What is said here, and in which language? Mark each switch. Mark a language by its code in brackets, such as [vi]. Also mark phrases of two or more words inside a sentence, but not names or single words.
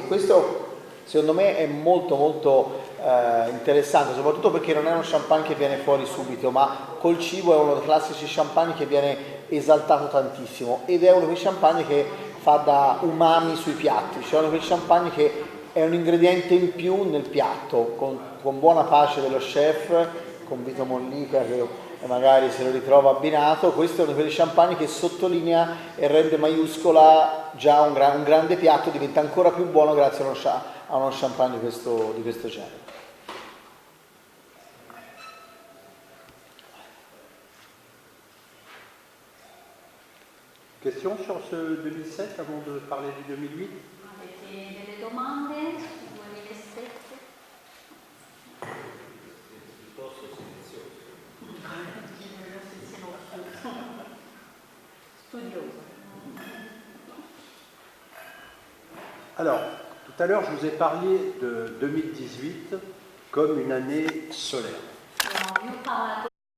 [it] Questo secondo me è molto molto interessante, soprattutto perché non è uno champagne che viene fuori subito, ma col cibo è uno dei classici champagne che viene esaltato tantissimo ed è uno dei champagne che fa da umami sui piatti, cioè uno dei champagne che è un ingrediente in più nel piatto, con buona pace dello chef, con Vito Mollica che magari se lo ritrova abbinato. Questo è uno di quei champagne che sottolinea e rende maiuscola già un grande piatto, diventa ancora più buono grazie a uno champagne di questo genere. [fr] Question sur ce 2007 avant de parler du 2008? [it] Avete delle domande sul 2007? Studioso. [fr] Alors, tout à l'heure, je vous ai parlé de 2018 comme une année solaire. [it] Io ho parlato